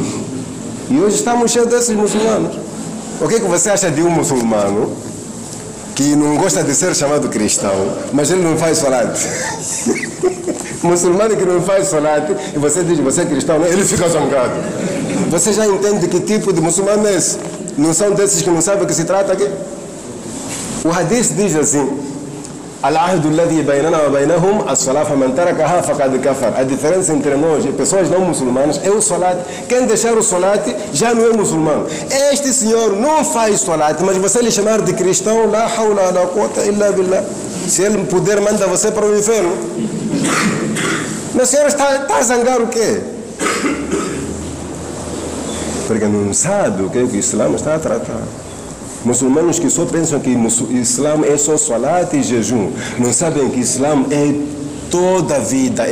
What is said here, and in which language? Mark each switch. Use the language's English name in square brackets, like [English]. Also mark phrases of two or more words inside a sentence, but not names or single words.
[Portuguese] E hoje estamos cheios desses muçulmanos. O que você acha de um muçulmano que não gosta de ser chamado cristão, mas ele não faz salat? Muçulmano que não faz salat, e você diz, você é cristão, ele fica zangado. Você já entende que tipo de muçulmano é esse? Não são desses que não sabem o que se trata aqui? O hadith diz assim, [Arabic] العهد الذي بيننا وبينهم الصلاة فمن تركها فقد كفر. [Portuguese] A diferença entre nós e pessoas não muçulmanas é o salat. Quem deixar o salat já não é muçulmano. Este senhor não faz salat, mas você lhe chamar de cristão, [Arabic] لا حول لا قوة إلا بالله. [Portuguese] Se ele puder, manda você para o inferno. Mas o senhor está a zangar o quê? Porque não sabe o que o Islã está a tratar. Muçulmanos que só pensam que Islã é só salat e jejum, não sabem que Islã é toda a vida.